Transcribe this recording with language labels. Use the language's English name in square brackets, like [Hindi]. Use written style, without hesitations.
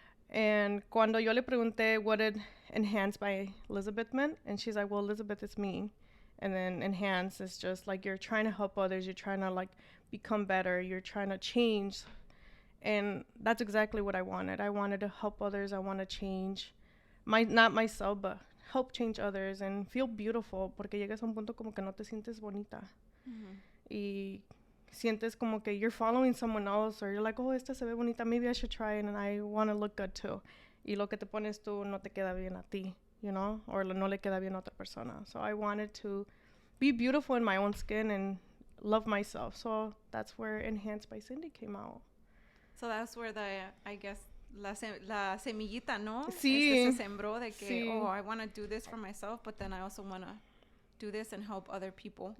[English] And [Spanish] cuando yo le pregunté [English] what did Enhanced by Lizbeth meant, and she's like, well, Lizbeth is me. And then Enhance is just like you're trying to help others, you're trying to, like, become better, you're trying to change. And that's exactly what I wanted. I wanted to help others. I want to change, not myself, but help change others and feel beautiful. [Spanish] Porque llegas a un punto como que no te sientes bonita. Y sientes como que [English] you're following someone else, or you're like, oh, [Spanish] esta se ve bonita, [English] maybe I should try it, and I want to look good too. [Spanish] Y lo que te pones tú no te queda bien a ti, [English] you know, [Spanish] or no le queda bien a otra persona. [English] So I wanted to be beautiful in my own skin and love myself. So that's where Enhanced by Cindy came out. So that's where I guess, [Spanish] la semillita, ¿no? Sí. Se sembró de que, Sí. [English] oh, I want to do this for myself, but then I also want to do this and help other people.